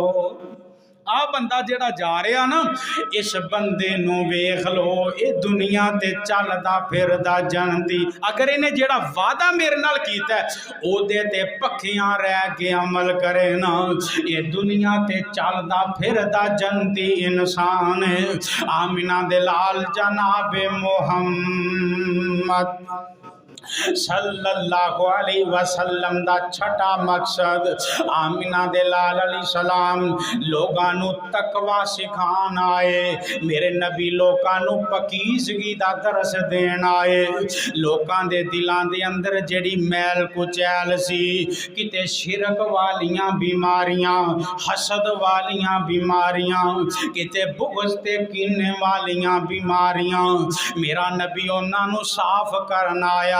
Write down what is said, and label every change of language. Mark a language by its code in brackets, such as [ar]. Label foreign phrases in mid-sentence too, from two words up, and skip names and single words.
[pa] آ بندہ جیہڑا جا رہا نا اس بندے نوں ویکھ لو، یہ دنیا تے چلدا پھردا جنتی. اگر انہیں جیہڑا وعدہ میرے نال کیتا اودے تے پکیاں رہ کے عمل کرے نا، یہ دنیا تے چلدا پھردا جنتی انسان ہے. آمنہ دے لال جنابِ محمد [ar] صلی اللہ علیہ وسلم [pa] دا چھٹا مقصد آمنہ دے لال [ar] علیہ السلام [pa] لوکاں نوں تقویٰ سکھان آئے. میرے نبی لوکاں نوں پاکیزگی دا درس دین آئے. لوکاں دے دلاں دے اندر جیہڑی میل کچیل سی، کتے شرک والیاں بیماریاں، حسد والیاں بیماریاں، کتے بغض تے کینے والیاں بیماریاں، میرا نبی اوہناں نوں صاف کرن آیا.